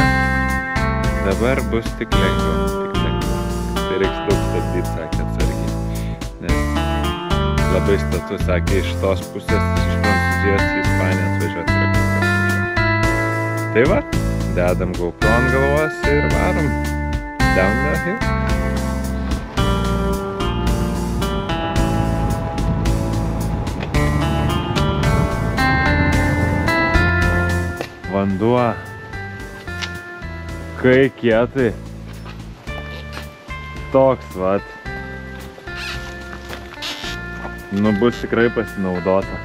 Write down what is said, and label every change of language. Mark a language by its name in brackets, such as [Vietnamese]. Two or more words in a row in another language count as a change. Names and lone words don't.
[Lithuanian] Dabar bus tik lengviau, Tai reiks daug stabdyti, sakė atsargiai. Nes labai status, sakė, iš tos pusės, iš Prancūzijos į Ispaniją važiuoti yra kur kas sunkiau. Tai va, dedam GoPro ant galvos ir varom [English] down the hill. [Lithuanian] Vanduo, kai kietai, toks vat, nu bus tikrai pasinaudota.